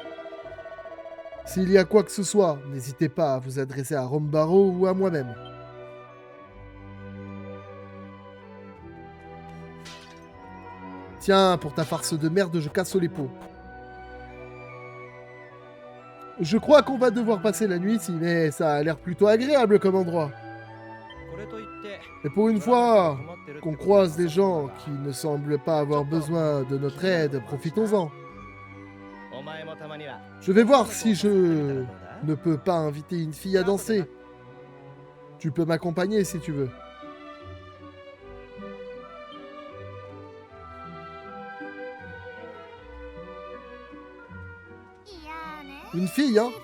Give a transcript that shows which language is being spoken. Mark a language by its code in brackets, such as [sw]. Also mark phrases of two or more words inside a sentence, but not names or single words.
[fr] S'il y a quoi que ce soit, n'hésitez pas à vous adresser à Rombaro ou à moi-même. Tiens, pour ta farce de merde, je casse les pots. Je crois qu'on va devoir passer la nuit ici, mais ça a l'air plutôt agréable comme endroit. [ja] これといって [fr] Et pour une fois qu'on croise des gens qui ne semblent pas avoir besoin de notre aide, profitons-en. [ja] お前もたまには [fr] Je vais voir si je ne peux pas inviter une fille à danser. Tu peux m'accompagner si tu veux. Une fille, hein?